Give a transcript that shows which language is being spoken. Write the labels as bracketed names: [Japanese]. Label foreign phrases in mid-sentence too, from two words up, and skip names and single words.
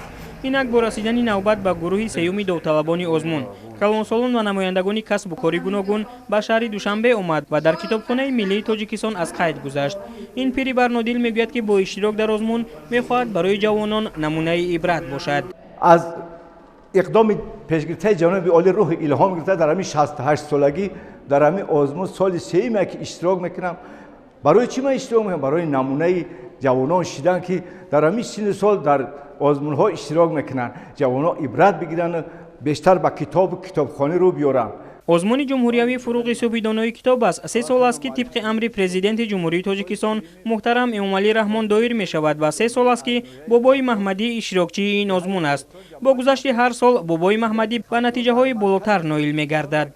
[Tajik] инак бо расидани навбат ба гурӯҳи сеюми довталабони озмун, калонсолон ва намояндагони касбу кори гуногун ба шаҳри Душанбе омад ва дар Китобхонаи миллии Тоҷикистон аз қайд гузашт. ин пири Барнодил мегӯяд ки бо иштирок дар озмун мехоҳад барои ҷавонон намунаи ибрат бошад. [Persian] از اقدام پیشگیری جناب عالی روح الهام گرفته در همین 68 سالگی در همین آزمون سال سوم که اشتراک میکنم. برای چی من اشتراک میکنم؟ برای نمونه جوانان شدن که در همین سن سال در آزمون ها اشتراک میکنن، جوانان عبرت بگیرن، بیشتر با کتاب و کتابخانه رو بیارن. [Tajik] озмуни ҷумҳуриявии фуруғи субҳидонаи китоб аст 3 сол аст ки тибқи амри президенти ҷумҳурии Тоҷикистон муҳтарам Эмомалӣ Раҳмон доир мешавад ва 3 сол аст ки бобои маҳмадӣ иштирокчии ин озмун аст. бо гузашти ҳар сол бобои маҳмадӣ ба натиҷаҳои болотар ноил мегардад.